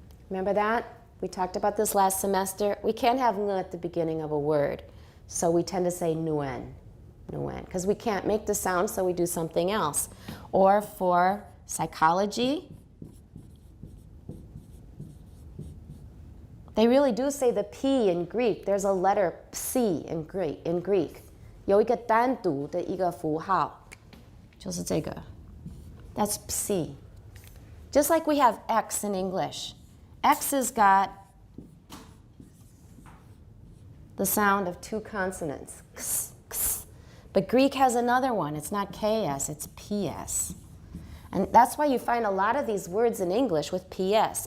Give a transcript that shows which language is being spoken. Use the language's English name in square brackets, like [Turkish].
[English] Remember that? We talked about this last semester. We can't have ng at the beginning of a word, so we tend to say nguyen, nguyen, because we can't make the sound, so we do something else. Or for psychology, they really do say the P in Greek. There's a letter C in Greek. [Chinese] 有一个单独的一个符号，就是这个. [English] That's Psi. Just like we have X in English. X has got the sound of two consonants. X, x. But Greek has another one. It's not KS, it's PS. And that's why you find a lot of these words in English with PS.